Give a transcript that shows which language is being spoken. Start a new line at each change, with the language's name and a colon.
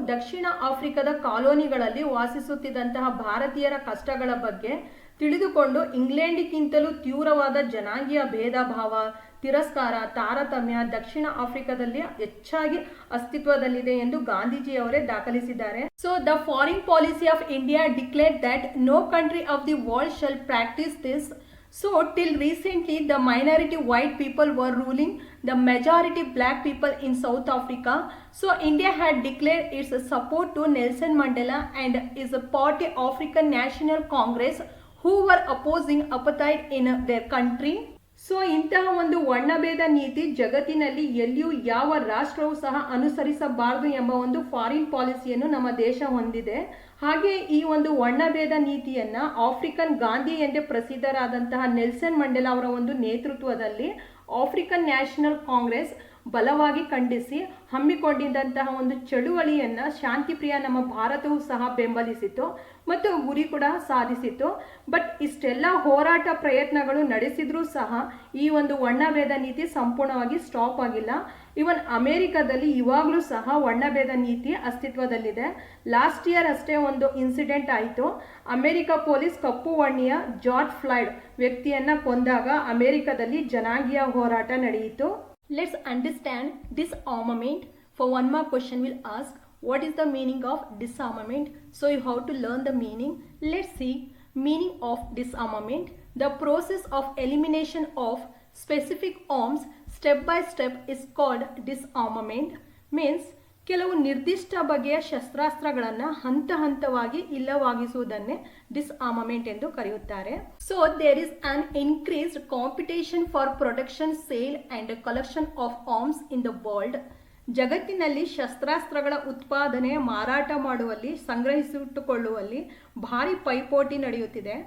Kannada: ದಕ್ಷಿಣ ಆಫ್ರಿಕಾದ ಕಾಲೋನಿಗಳಲ್ಲಿ ವಾಸಿಸುತ್ತಿದ್ದಂತಹ ಭಾರತೀಯರ ಕಷ್ಟಗಳ ಬಗ್ಗೆ ತಿಳಿದುಕೊಂಡು ಇಂಗ್ಲೆಂಡ್ಗಿಂತಲೂ ತೀವ್ರವಾದ ಜನಾಂಗೀಯ ಭೇದ ಭಾವ, ತಿರಸ್ಕಾರ, ತಾರತಮ್ಯ ದಕ್ಷಿಣ ಆಫ್ರಿಕಾದಲ್ಲಿ ಹೆಚ್ಚಾಗಿ ಅಸ್ತಿತ್ವದಲ್ಲಿದೆ ಎಂದು ಗಾಂಧೀಜಿಯವರೇ ದಾಖಲಿಸಿದ್ದಾರೆ.
English: So the foreign policy of India declared that no country of the world shall practise this. So till recently the minority white people were ruling the majority black people in South Africa. So India had declared its support to Nelson Mandela and is a party African National Congress who were opposing apartheid in their country.
Kannada: So ಇಂತಹ ಒಂದು ವರ್ಣಭೇದ ನೀತಿ ಜಗತ್ತಿನಲ್ಲಿ ಎಲ್ಲಿಯೂ ಯಾವ ರಾಷ್ಟ್ರವೂ ಸಹ ಅನುಸರಿಸಬಾರದು ಎಂಬ ಒಂದು foreign ಪಾಲಿಸಿಯನ್ನು ನಮ್ಮ ದೇಶ ಹೊಂದಿದೆ. ಹಾಗೆ ಈ ಒಂದು ವರ್ಣಭೇದ ನೀತಿಯನ್ನ ಆಫ್ರಿಕನ್ ಗಾಂಧಿ ಎಂದೇ ಪ್ರಸಿದ್ಧರಾದಂತಹ ನೆಲ್ಸನ್ ಮಂಡೇಲಾ ಅವರ ಒಂದು ನೇತೃತ್ವದಲ್ಲಿ ಆಫ್ರಿಕನ್ ನ್ಯಾಷನಲ್ ಕಾಂಗ್ರೆಸ್ ಬಲವಾಗಿ ಖಂಡಿಸಿ ಹಮ್ಮಿಕೊಂಡಿದ್ದಂತಹ ಒಂದು ಚಳುವಳಿಯನ್ನ ಶಾಂತಿಪ್ರಿಯ ನಮ್ಮ ಭಾರತವೂ ಸಹ ಬೆಂಬಲಿಸಿತು ಮತ್ತು ಗುರಿ ಕೂಡ ಸಾಧಿಸಿತು. ಬಟ್ ಇಷ್ಟೆಲ್ಲ ಹೋರಾಟ ಪ್ರಯತ್ನಗಳು ನಡೆಸಿದ್ರೂ ಸಹ ಈ ಒಂದು ವರ್ಣಭೇದ ನೀತಿ ಸಂಪೂರ್ಣವಾಗಿ ಸ್ಟಾಪ್ ಆಗಿಲ್ಲ. ಇವನ್ ಅಮೆರಿಕದಲ್ಲಿ ಇವಾಗಲೂ ಸಹ ವರ್ಣಭೇದ ನೀತಿ ಅಸ್ತಿತ್ವದಲ್ಲಿದೆ. ಲಾಸ್ಟ್ ಇಯರ್ ಅಷ್ಟೇ ಒಂದು ಇನ್ಸಿಡೆಂಟ್ ಆಯಿತು. ಅಮೆರಿಕ ಪೊಲೀಸ್ ಕಪ್ಪು ವರ್ಣೀಯ ಜಾರ್ಜ್ ಫ್ಲಾಯ್ಡ್ ವ್ಯಕ್ತಿಯನ್ನ ಕೊಂದಾಗ ಅಮೆರಿಕದಲ್ಲಿ ಜನಾಂಗೀಯ ಹೋರಾಟ ನಡೆಯಿತು.
English: Let's understand disarmament. For one more question we'll ask, what is the meaning of disarmament? So you have to learn the meaning. Let's see meaning of disarmament. The process of elimination of specific arms step by step is called disarmament. Means
Kannada: ಕೆಲವು ನಿರ್ದಿಷ್ಟ ಬಗೆಯ ಶಸ್ತ್ರಾಸ್ತ್ರಗಳನ್ನು ಹಂತ ಹಂತವಾಗಿ ಇಲ್ಲವಾಗಿಸುವುದನ್ನೇ ಡಿಸ್ಆರ್ಮಮೆಂಟ್ ಎಂದು ಕರೆಯುತ್ತಾರೆ.
English: So there is an increased competition for production, sale and collection of arms in the world.
Kannada: ಜಗತ್ತಿನಲ್ಲಿ ಶಸ್ತ್ರಾಸ್ತ್ರಗಳ ಉತ್ಪಾದನೆ, ಮಾರಾಟ ಮಾಡುವಲ್ಲಿ, ಸಂಗ್ರಹಿಸಿಟ್ಟುಕೊಳ್ಳುವಲ್ಲಿ ಭಾರಿ ಪೈಪೋಟಿ ನಡೆಯುತ್ತಿದೆ.